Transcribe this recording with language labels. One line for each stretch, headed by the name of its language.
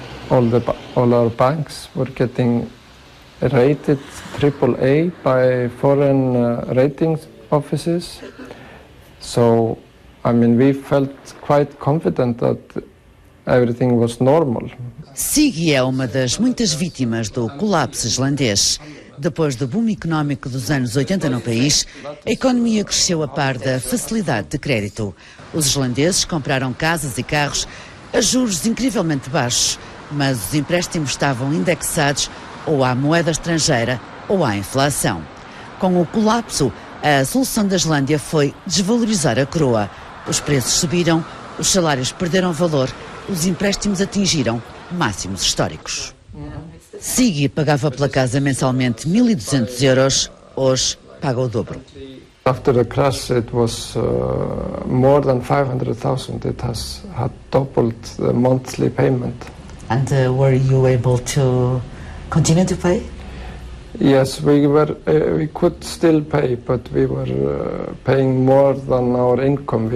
English: All our banks were getting rated AAA by foreign ratings offices. So, we felt quite confident that everything was normal.
Portuguese: Siggy é uma das muitas vítimas do colapso islandês. Depois do boom económico dos anos 80 no país, a economia cresceu a par da facilidade de crédito. Os islandeses compraram casas e carros a juros incrivelmente baixos, mas os empréstimos estavam indexados ou à moeda estrangeira ou à inflação. Com o colapso, a solução da Islândia foi desvalorizar a coroa. Os preços subiram, os salários perderam valor, os empréstimos atingiram máximos históricos. Siggy pagava pela casa mensalmente 1.200 euros, hoje paga o dobro.
English: After the crash it was more than 500,000. It had doubled the monthly payment. And were you able to continue to pay? Yes, we could still pay, but we were paying more than our income.